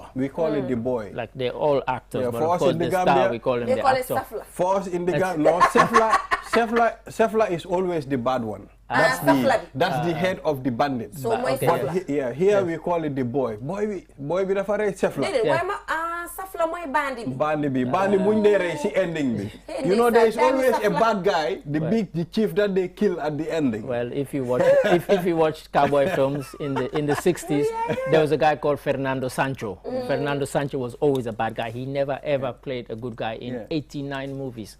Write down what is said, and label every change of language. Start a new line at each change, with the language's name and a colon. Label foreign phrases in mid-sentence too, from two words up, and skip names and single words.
English: We call it the boy. Like they're all actors, but of course the Gambia, star, we call him the actor. For us in the Gambia, no, Sefla is always the bad one. That's the head of the bandits. So here we call it the boy. Boy, we refer to Sefla.
Wolof: safla moy bandi bi. Bandi bi, bandi buñ dé rey ci ending bi.
English: You know, there is always a bad guy, the chief that they kill at the ending. Well, if you watch if you watched cowboy films in the 60s, there was a guy called Fernando Sancho. Fernando Sancho was always a bad guy. He never ever played a good guy in 89 movies.